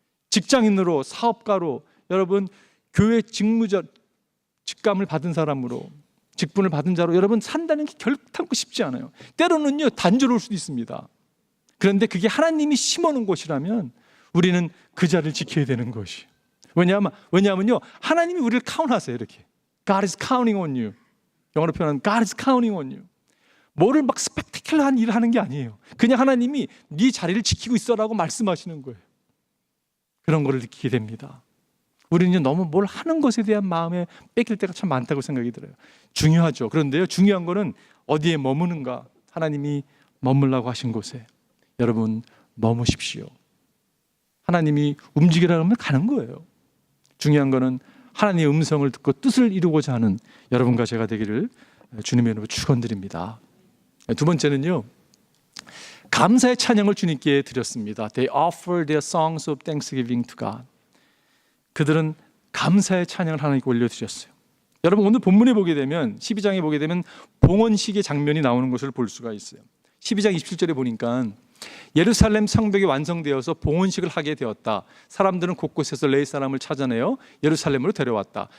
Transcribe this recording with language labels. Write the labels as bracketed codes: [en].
[ko] 직장인으로, 사업가로, 여러분 교회 직무자, 직감을 받은 사람으로, 직분을 받은 자로 여러분 산다는 게 결단코 쉽지 않아요. 때로는요 단조로울 수도 있습니다. 그런데 그게 하나님이 심어놓은 곳이라면 우리는 그 자리를 지켜야 되는 것이. 왜냐하면요 하나님이 우리를 카운트하세요. [en] 이렇게 God is counting on you. [ko] 영어로 표현하면 [en] God is counting on you. [ko] 뭐를 막 스펙타클러한 일을 하는 게 아니에요. 그냥 하나님이 네 자리를 지키고 있어라고 말씀하시는 거예요. 그런 거를 느끼게 됩니다. 우리는 너무 뭘 하는 것에 대한 마음에 뺏길 때가 참 많다고 생각이 들어요. 중요하죠. 그런데요 중요한 거는 어디에 머무는가. 하나님이 머물라고 하신 곳에 여러분 머무십시오. 하나님이 움직이라고 하면 가는 거예요. 중요한 거는 하나님의 음성을 듣고 뜻을 이루고자 하는 여러분과 제가 되기를 주님의 이름으로 축원드립니다. 두 번째는요 감사의 찬양을 주님께 드렸습니다. [en] They offer their songs of thanksgiving to God. [ko] 그들은 감사의 찬양을 하나님께 올려드렸어요. 여러분 오늘 본문에 보게 되면 12장에 보게 되면 봉헌식의 장면이 나오는 것을 볼 수가 있어요. 12장 27절에 보니까 예루살렘 성벽이 완성되어서 봉헌식을 하게 되었다. 사람들은 곳곳에서 레위 사람을 찾아내어 예루살렘으로 데려왔다.